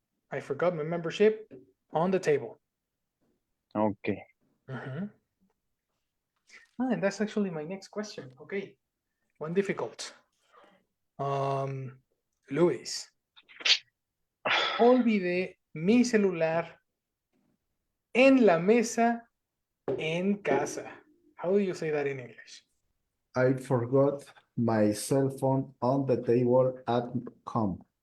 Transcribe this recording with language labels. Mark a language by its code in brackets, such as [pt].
[en] I forgot my membership on the table. Okay. Mhm. Ah, and that's actually my next question. Okay, one difficult. [es] Luis, olvidé mi celular en la mesa en casa. [en] How do you say that in English? I forgot my cell phone on the table at home.